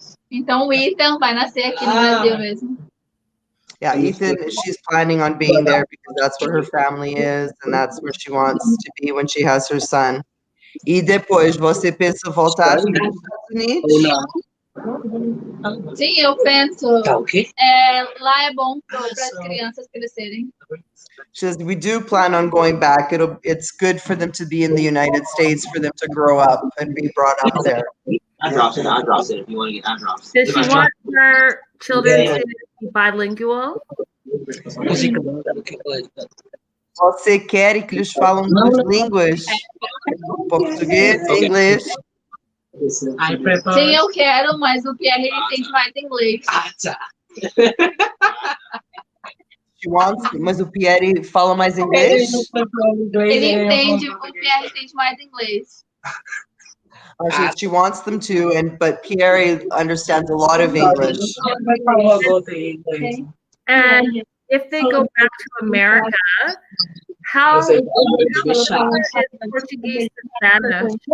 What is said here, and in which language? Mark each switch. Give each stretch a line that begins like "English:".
Portuguese: Então o Ethan vai nascer aqui no Brasil mesmo.
English: Yeah, Ethan, she's planning on being there because that's where her family is and that's where she wants to be when she has her son.
Portuguese: E depois, você pensa voltar para os Estados Unidos? Sim, eu penso. Tá ok? Lá é bom para as crianças crescerem.
English: She says, we do plan on going back. It's good for them to be in the United States, for them to grow up and be brought up there. I drops it if you want to get eye drops. Does she want her children to be bilingual?
Portuguese: Você quer que eles falam duas línguas? Português e inglês? Sim, eu quero, mas o Pierre ele entende mais inglês.
English: She wants,
Portuguese: mas o Pierre fala mais inglês? Ele entende, o Pierre entende mais inglês.
English: She wants them to, but Pierre understands a lot of English. And if they go back to America, how similar is Portuguese to Spanish?